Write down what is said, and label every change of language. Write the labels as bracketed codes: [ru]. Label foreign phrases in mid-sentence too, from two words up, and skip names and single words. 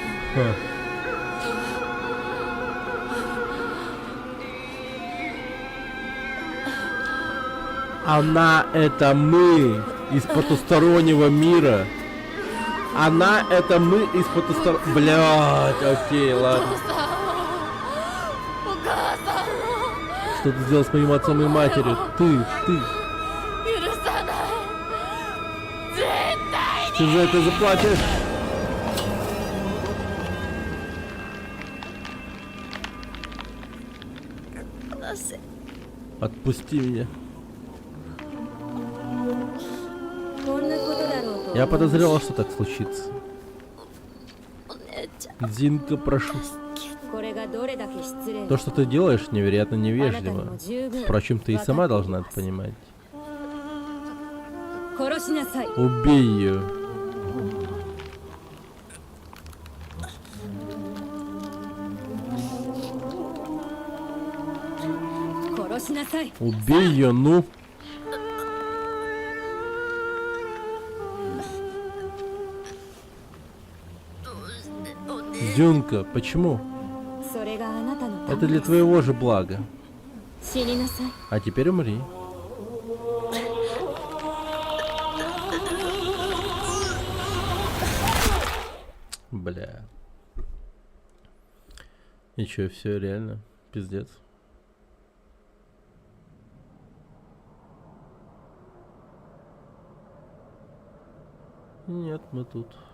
[ru] Она — это мы из потустороннего мира. Она — это мы из потустороннего... Блядь, окей, ладно. [ja] お母さんを [ru] Что ты сделал с моим отцом и матерью? Ты. [ja] 許さない絶対に [ru] Ты за это заплатишь. Отпусти меня. Я подозревала, что так случится. [ja] お姉ちゃん [ru] Зинка, прошу. [ja] これがどれだけ失礼 [ru] То, что ты делаешь, невероятно [ja] あなたに [ru] невежливо. [ja] も十分 [ru] Впрочем, ты и сама должна это понимать. [ja] 殺しなさい [ru] Убей ее. [ja] 殺しなさい [ru] Убей ее, ну. Зюнка, почему? [ja] それがあなたのた [ru] Это [ja] め [ru] для [ja] です [ru] твоего же блага. [ja] 死になさい [ru] А теперь умри. Бля. И чё, все реально? Пиздец. Нет, мы тут.